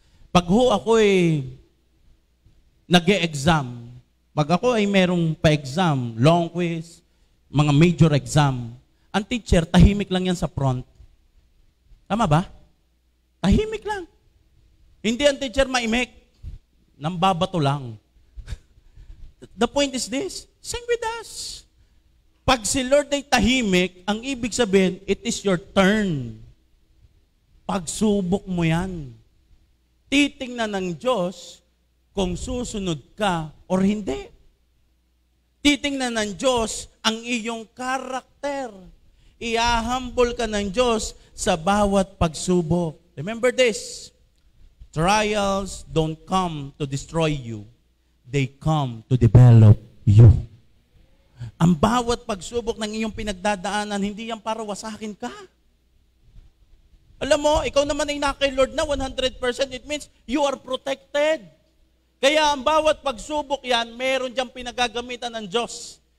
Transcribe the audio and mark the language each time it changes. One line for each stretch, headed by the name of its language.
Filipino: Pag ho ako ay nag-e-exam, pag ako ay merong pa-exam, long quiz, mga major exam, ang teacher, tahimik lang yan sa front. Tama ba? Tahimik lang. Hindi ang teacher maimik. Nambabato lang.
English: the point is this, sing with us.
Filipino: Pag si Lord ay tahimik, ang ibig sabihin,
English: it is your turn.
Filipino: Pagsubok mo yan. Titingnan ng Diyos kung susunod ka or hindi. Titingnan ng Diyos ang iyong karakter. Ihahambol ka ng Diyos sa bawat pagsubok.
English: Remember this, trials don't come to destroy you. They come to develop you.
Filipino: Ang bawat pagsubok ng iyong pinagdadaanan, hindi yan para wasakin ka. Alam mo, ikaw naman ay kay Lord na 100%,
English: it means you are protected.
Filipino: Kaya ang bawat pagsubok yan, meron diyang pinagagamitan ng Diyos.